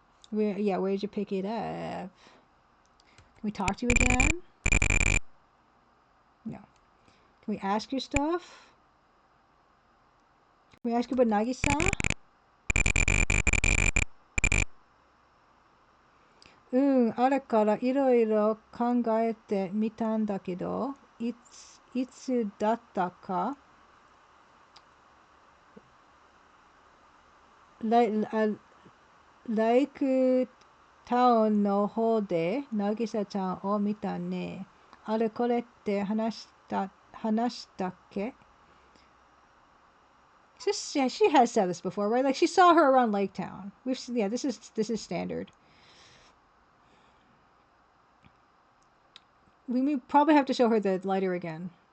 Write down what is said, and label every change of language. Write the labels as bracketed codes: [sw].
[en] Where'd you pick it up? Can we talk to you again? No. Can we ask you stuff? Can we ask you about Nagisa? [ja] あれからいろいろ考えてみたんだけど、いつだったか、ライクタウンの方で渚ちゃんを見たね。あれこれって話したっけ? [en] Yeah, she has said this before, right? Like she saw her around Lake Town. This is standard. We may probably have to show her the lighter again.